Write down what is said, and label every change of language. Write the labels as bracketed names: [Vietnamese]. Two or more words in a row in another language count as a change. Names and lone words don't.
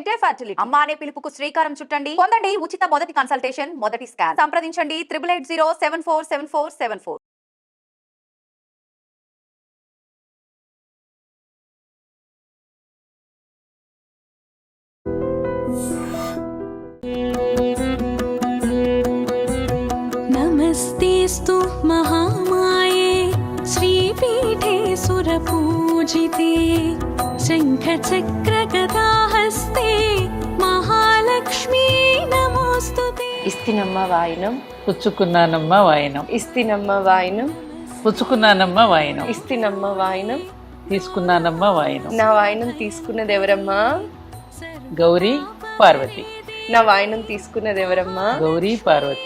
[Telugu] ఎస్కే ఫర్టిలిటీ అమ్మ అనే పిలుపుకు శ్రీకారం చుట్టండి. పొందండి ఉచిత మొదటి కన్సల్టేషన్, మొదటి స్కాన్. సంప్రదించండి 8880747474. [Sanskrit] नमस्तेस्तु महामाये श्रीपीठे सुरपूजिते शङ्खचक्रगदाहस्ते महालक्ष्मी नमोस्तुते। [Telugu] ఇస్తినమ్మ వాయినం పుచ్చుకున్నానమ్మ వాయినం, ఇస్తినమ్మ వాయినం పుచ్చుకున్నానమ్మ వాయినం, ఇస్తినమ్మ వాయినం. తీసుకున్నానమ్మ వాయినం. నా వాయినం తీసుకున్నది ఎవరమ్మా? గౌరీ పార్వతి. నా వాయినం తీసుకున్నది ఎవరమ్మా? గౌరీ పార్వతి.